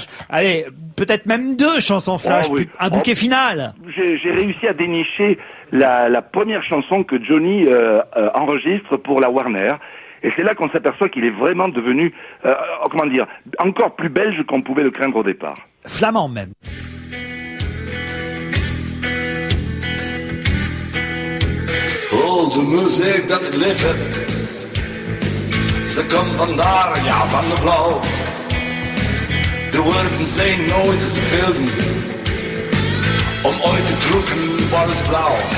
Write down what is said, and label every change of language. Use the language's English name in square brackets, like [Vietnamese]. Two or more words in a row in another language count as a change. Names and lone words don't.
[French] Allez, peut-être même 2 chansons flash, Oh, oui. un bouquet final. J'ai réussi à dénicher la première chanson que Johnny enregistre pour la Warner. Et c'est là qu'on s'aperçoit qu'il est vraiment devenu, comment dire, encore plus belge qu'on pouvait le craindre au départ. Flamand même. [Dutch] Oh, de muziek dat ik lief heb. Ze komt vandaar, ja, van de blauw. De woorden zijn nooit te veel om ooit te drukken wat is blauw.